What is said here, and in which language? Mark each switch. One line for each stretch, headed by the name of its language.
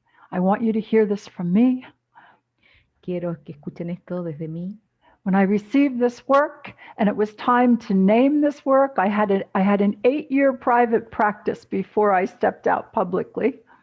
English: I want you to hear this from me.
Spanish: Quiero que escuchen esto desde mí.
English: When I received this work and it was time to name this work, I had an 8-year private practice before I stepped out publicly.